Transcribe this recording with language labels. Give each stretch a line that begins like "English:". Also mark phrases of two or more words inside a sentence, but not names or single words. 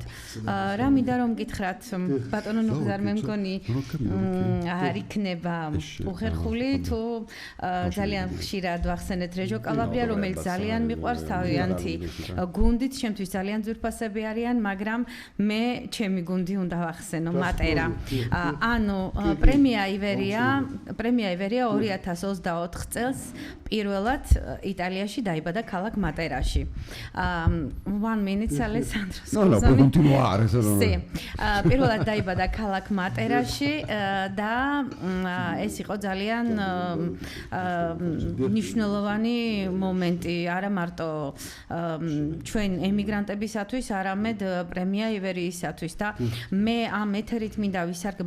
Georgian: რა მინდა რომ გითხრათ, ბატონო ნუგზარ, მე მგონი არ იქნება უხერხული თუ ძალიან ხშირად ვახსენეთ რეჯო კალაბრია, რომელიც ძალიან მიყვარს თავიანთი გუნდით, შემთთვის ძალიან ძვირფასები არიან, მაგრამ მე ჩემი გუნდი უნდა ვახსენო, მატერა. ანუ პრემია ივერია 2024 წელს პირველად იტალიაში დაიბადა ქალაქ მატერაში.
English: 1 minute Alessandro,
Italian: no, puoi continuare se no. Sì.
Georgian: პირველად დაიბადა ქალაქ მატერაში და ეს იყო ძალიან მნიშვნელოვანი მომენტი არა მარტო ჩვენ ემიგრანტებისათვის, არამედ პრემია ივერიისათვის და მე ამ ეთერით მინდა ვისარგებლო.